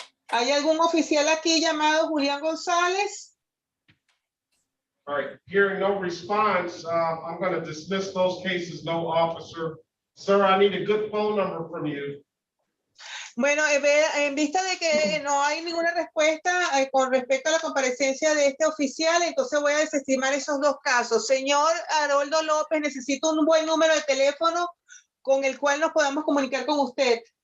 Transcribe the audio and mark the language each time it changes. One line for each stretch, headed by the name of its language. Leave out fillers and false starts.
Spanish: ¿Hay algún oficial aquí llamado Julián González?
English: All right, hearing no response, I'm going to dismiss those cases, no officer. Sir, I need a good phone number from you.
Spanish: Bueno, en vista de que no hay ninguna respuesta con respecto a la comparecencia de este oficial, entonces voy a desestimar esos dos casos. Señor Haroldo López, necesito un buen número de teléfono con el cual nos podamos comunicar con usted.